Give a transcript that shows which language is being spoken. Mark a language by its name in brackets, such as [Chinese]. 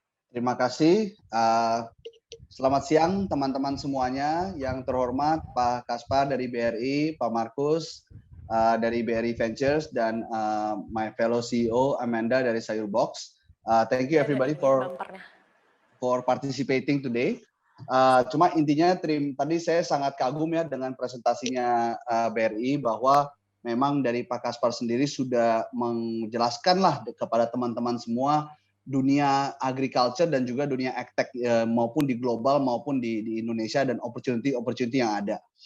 [Indonesian] Terima kasih. Selamat siang teman-teman semuanya. Yang terhormat Pak Kaspar dari BRI, Pak Markus dari BRI Ventures, dan [English] my fellow CEO [Indonesian] Amanda dari Sayur Box. [English] Thank you everybody for participating today. [Indonesian] Cuma intinya tadi saya sangat kagum ya dengan presentasinya BRI, bahwa memang dari Pak Kaspar sendiri sudah menjelaskan lah kepada teman-teman semua dunia agriculture dan juga dunia agtech maupun di global maupun di Indonesia dan opportunity yang ada.